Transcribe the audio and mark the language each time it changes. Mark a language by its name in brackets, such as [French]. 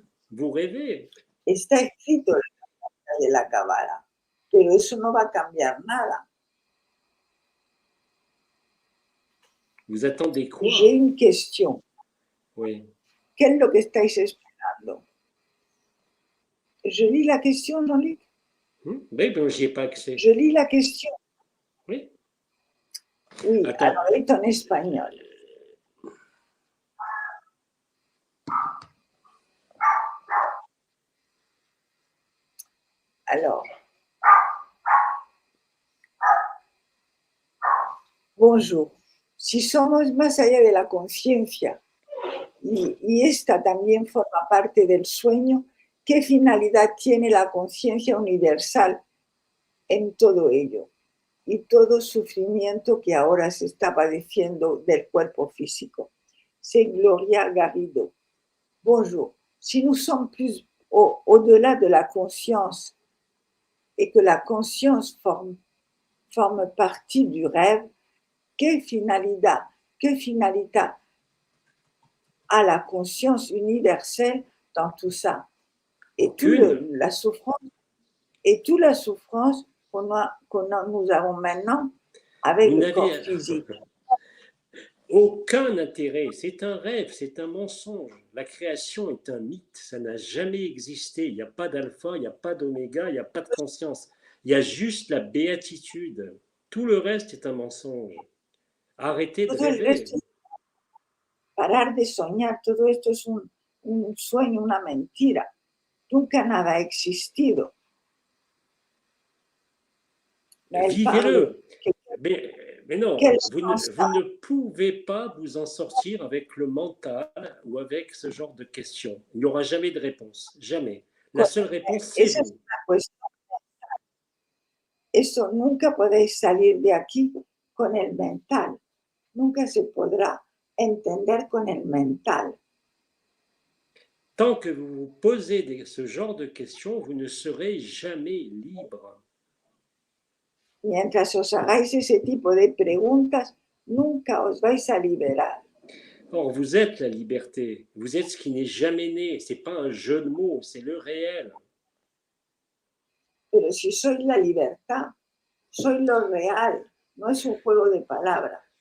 [French] Vous rêvez. [Spanish] Está escrito de la Cábala, pero eso no va a cambiar nada. [French] Vous attendez quoi? J'ai une question. Oui. [Spanish] ¿Qué es lo que estáis esperando? [French] Je lis la question, Jean-Luc. Oui, ben, j'y ai pas accès. Je lis la question. Oui. Oui, Attends. alors est en espagnol. Alors, bonjour. [Spanish] Si somos más allá de la conciencia y esta también forma parte del sueño, ¿qué finalidad tiene la conciencia universal en todo ello? Y todo sufrimiento que ahora se está padeciendo del cuerpo físico. [French] C'est Gloria Garrido. Bonjour. Si nous sommes plus au-delà de la conscience et que la conscience forme partie du rêve, quelle finalité a la conscience universelle dans tout ça? Et toute la souffrance que nous avons maintenant avec le corps physique. Aucun intérêt. C'est un rêve, c'est un mensonge. La création est un mythe. Ça n'a jamais existé. Il n'y a pas d'alpha, il n'y a pas d'oméga, il n'y a pas de conscience. Il y a juste la béatitude. Tout le reste est un mensonge. Arrêtez de rêver. [Spanish] Parar de soñar, todo esto es un sueño, una mentira. Nunca nada ha existido. [French] Vivez-le. Mais non, vous ne pouvez pas vous en sortir avec le mental ou avec ce genre de questions. Il n'y aura jamais de réponse. Jamais. La seule réponse, c'est vous. [Spanish] Eso nunca podéis salir de aquí con el mental. Nunca se podrá entender con el mental. [French] Tant que vous vous posez ce genre de questions, vous ne serez jamais libre. [Spanish] Mientras os hagáis ese tipo de preguntas, nunca os vais a liberar. [French] Or, vous êtes la liberté. Vous êtes ce qui n'est jamais né. Ce n'est pas un jeu de mots, c'est le réel. [Spanish] Pero si sois la libertad, sois lo real, no es un juego de palabras.